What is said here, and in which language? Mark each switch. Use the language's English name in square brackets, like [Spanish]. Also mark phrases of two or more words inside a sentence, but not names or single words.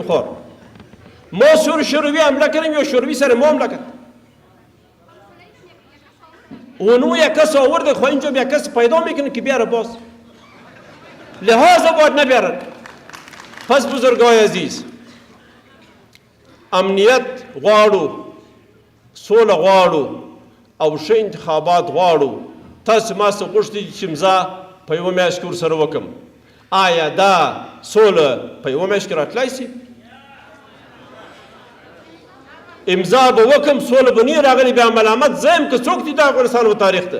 [Persian] خور ما شوروی حمله کردیم یا شوروی سر ما حمله کرد. اونو یک کس آورده خو اینجا یک کس پیدا میکنه که بیاره باز. لحاظا باید نبیارن. پس بزرگای عزیز، [Pashto] امنیت غواړو، سوله غواړو او ښه انتخابات غواړو. تاسو ما څخه غوښتي چې امضا په یوه میاشت کې ورسره وکړم. آیا دا سوله په یوه میاشت کې راتلی شي؟ امضا به وکړم، سوله به نه راغلې، بیا ملامت زه یم که څوک دي د افغانستان و تاریخ ته؟